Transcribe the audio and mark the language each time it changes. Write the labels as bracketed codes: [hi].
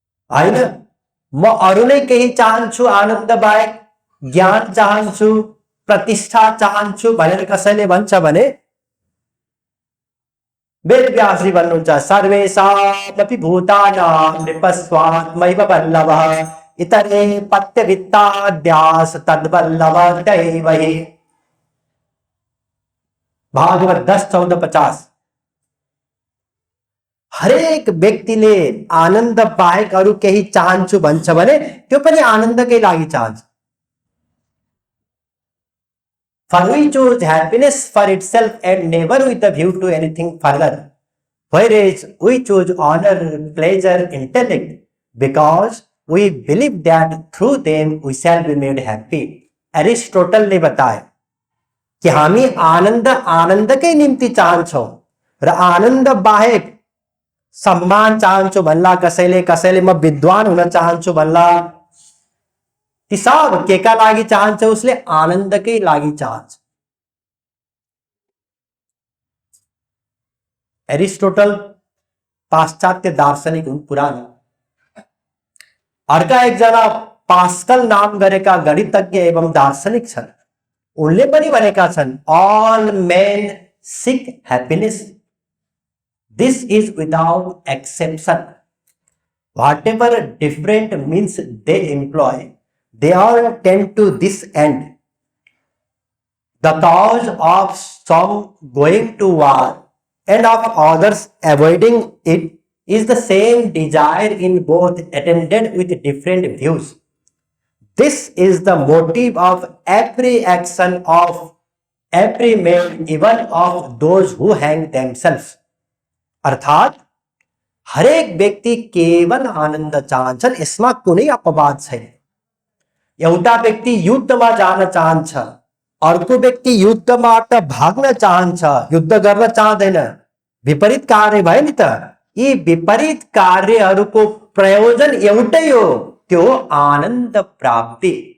[ne] होइन, म अरू नै केही चाहन्छु आनन्द बाहेक, ज्ञान चाहन्छु, प्रतिष्ठा चाहन्छु भनेर कसैले भन्छ भने वेदव्यासजी भन्नुहुन्छ, [sa] सर्वेषामपि भूतानां नृपस्वात्मैव वल्लभः इतरे पत्यवित्ताद्यास तद्वल्लभ दैवहि। [ne] भागवत 10:14-50। हरेक व्यक्तिले आनन्द बाहेक अरू केही चाहन्छु भन्छ भने त्यो पनि आनन्दकै लागि चाहन्छ। [en] For we choose happiness for itself and never with a view to anything further, whereas we choose honor, pleasure, intellect, because we believe that through them we shall be made happy. [ne] Aristotle [hi] ने बताया कि [ne] हामी आनन्द आनन्दकै निम्ति चाहन्छौँ र आनन्द बाहेक सम्मान चाहन्छु भन्ला कसैले, कसैले म विद्वान हुन चाहन्छु भन्ला, ती सब केका लागि चाहन्छ? उसले आनन्दकै लागि चाहन्छ। एरिस्टोटल पाश्चात्य दार्शनिक हुन्, पुरानो। अर्का एकजना पास्कल नाम गरेका गणितज्ञ एवं दार्शनिक छन्। उनले पनि भनेका छन्, [en] all men seek happiness. This is without exception. Whatever different means they employ, they all tend to this end. The cause of some going to war and of others avoiding it is the same desire in both, attended with different views. This is the motive of every action of every man, even of those who hang themselves. [ne] अर्थात हरेक व्यक्ति केवल आनन्द चाहन्छन्, यसमा कुनै अपवाद छैन। एउटा व्यक्ति युद्धमा जान चाहन्छ, अर्को व्यक्ति युद्धबाट भाग्न चाहन्छ, युद्ध गर्न चाहदैन। विपरीत कार्य भयो नि त। यी विपरीत कार्यहरूको प्रयोजन एउटै हो, त्यो हो आनन्द प्राप्ति।